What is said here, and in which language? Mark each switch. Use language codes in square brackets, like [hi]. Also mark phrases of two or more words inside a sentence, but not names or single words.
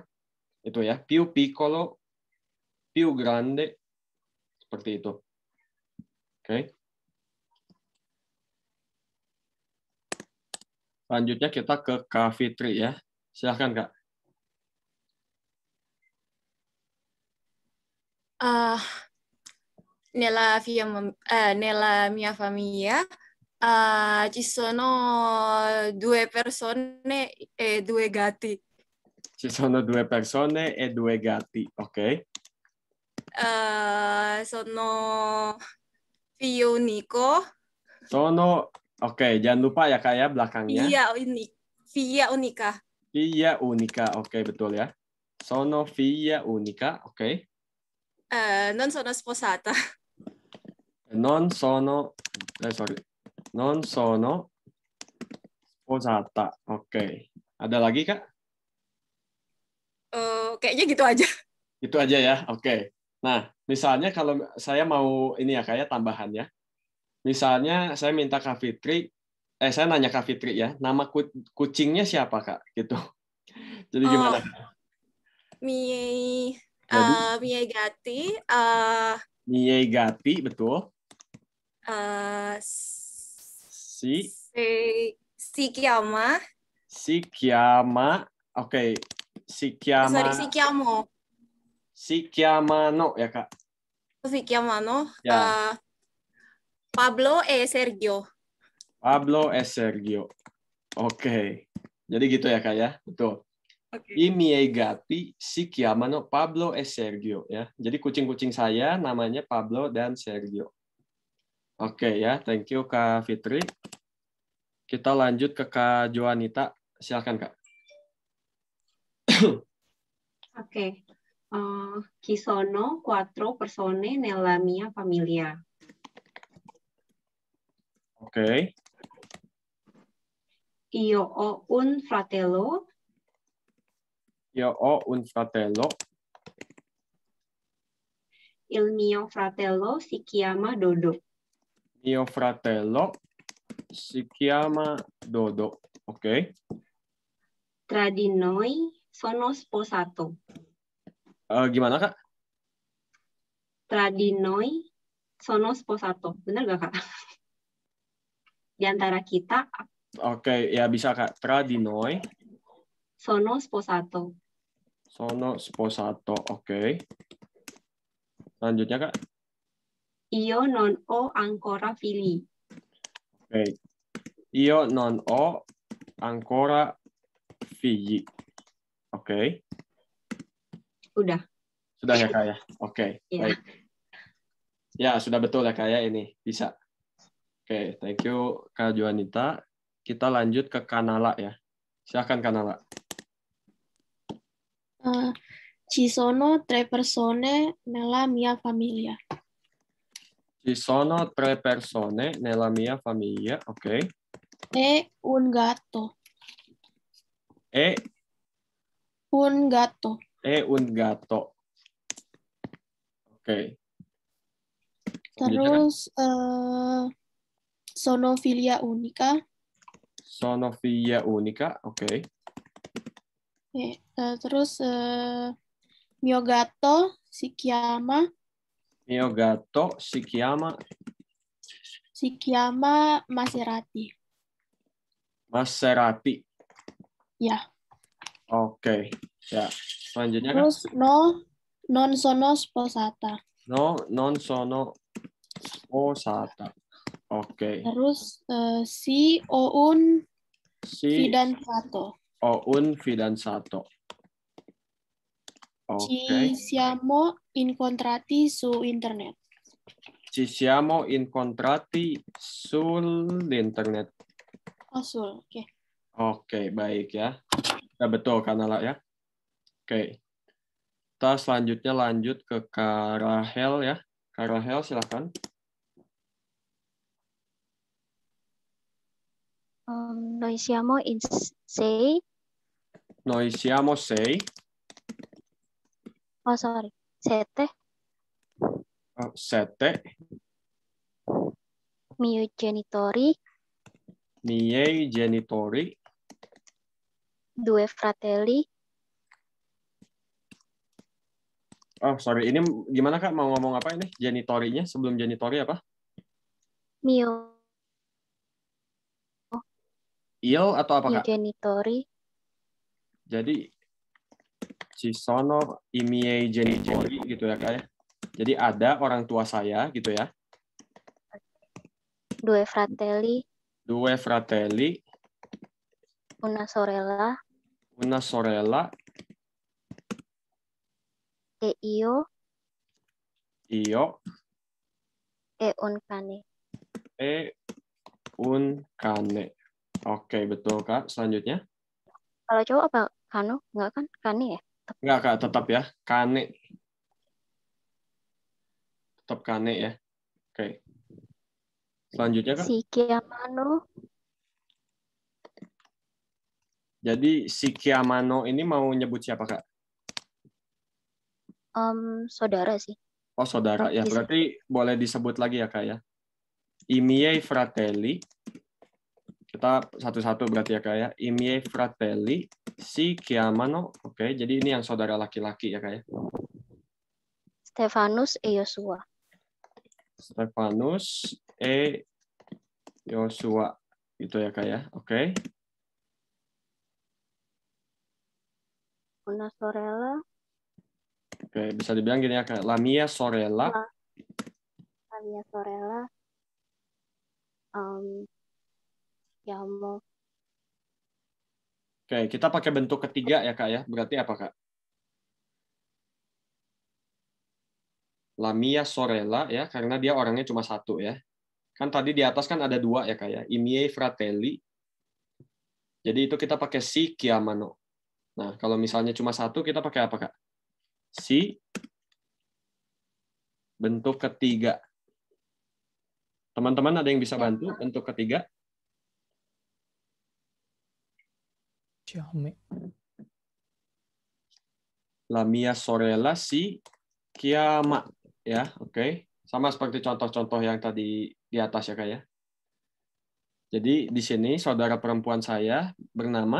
[id] Itu ya, [it] più piccolo, più grande, [id] seperti itu. Oke. Selanjutnya kita ke Kak Fitri ya. Silahkan Kak. [it] Nella mia famiglia ci sono 2 persone e 2 gatti. Ci sono 2 persone e 2 gatti, ok. Sono figlio unico. [id] Oke, jangan lupa ya Kak ya belakangnya. [it] Figlia unica. Figlia unica, [id] oke betul ya. [it] Sono figlia unica, oke. Non sono sposata. Non sono sposata, [id] oke. Ada lagi Kak? Kayaknya gitu aja. Itu aja ya, oke. Nah, misalnya kalau saya mau ini ya kayak tambahan ya. Misalnya saya minta Kak Fitri, saya nanya Kak Fitri ya, nama kucingnya siapa Kak? Gitu. Jadi gimana? [it] Miei gatti. Miei gatti, betul. Si chiama. [id] Oke. [it] Si chiamano [id] ya Kak. [it] Si chiamano. [id] Ya. [it] Pablo e Sergio. [id] Oke. Jadi gitu ya Kak ya, betul. Okay. [it] I miei gatti si chiamano Pablo e Sergio ya. [id] Jadi kucing-kucing saya namanya Pablo dan Sergio. Oke ya, [en] thank you Kak Fitri. [id] Kita lanjut ke Kak Joanita. Silakan Kak. Oke. [it] Ci sono 4 persone nella mia famiglia. [id] Oke. [it] Io ho un fratello. Io ho un fratello. Il mio fratello si chiama Dodo. Mio fratello si chiama Dodo. [id] Oke. [it] Tra di noi sono sposato. [id] Gimana, Kak? [it] Tra di noi sono sposato. [id] Benar gak, Kak? Di antara kita Oke, ya bisa, Kak. [it] Tra di noi sono sposato. sono sposato. [id] Oke. Selanjutnya, Kak. [it] Io non ho ancora figli. Oke. Io non ho ancora figli. [id] Oke. Udah. Sudah ya, Kak ya? Oke, Iya. baik. Ya, sudah betul ya, Kak ya, ini. Bisa. Oke, [en] thank you, [id] Kak Juanita. Kita lanjut ke Kanala ya. Silakan, Kanala. [it] Ci sono 3 persone nella mia famiglia. Ci sono 3 persone nella mia famiglia. [id] Oke. [it] E un gatto. E Un gatto. un gatto. [id] Oke. [it] Terus sono figlia unica. Sono figlia unica. [id] Oke. [it] Terus mio gatto si chiama Mio gatto si chiama Maserati. Maserati. [id] Ya. Oke. Ya. Selanjutnya, Kak. [it] Terus non sono sposata. No, non sono sposata. [id] Oke. [it] Terus si ho un Si fidanzato. ho un fidanzato. Ci [id] Oke. [it] siamo incontrati su internet. Ci siamo incontrati sull'internet. [id] Oh, oke. Oke, baik ya. Ya betul, Kanala ya. Oke. Kita selanjutnya lanjut ke Kak Rahel ya. Kak Rahel, silakan. [it] Noi siamo in 6. Noi siamo 6. [en] Oh, sorry. 7. 7. [it] Miei genitori. Miei genitori. 2 fratelli. [en] Oh, sorry. [id] Ini gimana, Kak? Mau ngomong apa ini? Genitorinya? Sebelum genitori apa? [it] Mio [id] Il atau apa, Kak? [it] genitori. [id] Jadi, [it] ci sono i miei genitori [id] gitu ya, Kak ya. Jadi ada orang tua saya gitu ya. [it] 2 fratelli. 2 fratelli. Una sorella. Una sorella. E io. Io. E un cane. E un cane. [id] Oke, betul, Kak. Selanjutnya. Kalau cowok apa? Kano? Enggak kan? Kane ya? Enggak, Kak. Tetap ya. Kane. Tetap kane ya. Oke. Selanjutnya, Kak. [it] Si chiamano. [id] Jadi, [it] si Chiamano [id] ini mau nyebut siapa, Kak? Saudara sih. Oh, saudara. Ya, berarti boleh disebut lagi ya, Kak ya. [it] I miei fratelli. [id] Kita satu-satu berarti ya, Kak ya. [it] I miei fratelli si chiamano. [id] Oke, jadi ini yang saudara laki-laki ya, Kak ya. [it] Stefanus e Yosua. Stefanus e Yosua. [id] Itu ya, Kak ya. Oke. [it] Una sorella. [id] Oke, bisa dibilang gini ya, Kak. [it] La mia sorella. La mia sorella. Chiamo. [id] Oke, kita pakai bentuk ketiga ya, Kak ya. Berarti apa, Kak? [it] La mia sorella [id] ya, karena dia orangnya cuma satu ya. Kan tadi di atas kan ada 2 ya, Kak ya. [it] I miei fratelli. [id] Jadi itu kita pakai [it] si chiamano. [id] Nah, kalau misalnya cuma satu, kita pakai apa, Kak? si bentuk ketiga. Teman-teman ada yang bisa bantu bentuk ketiga? [it] Chiame. La mia sorella si chiama, [id] ya, oke. Sama seperti contoh-contoh yang tadi di atas ya, Kak ya. Jadi di sini saudara perempuan saya bernama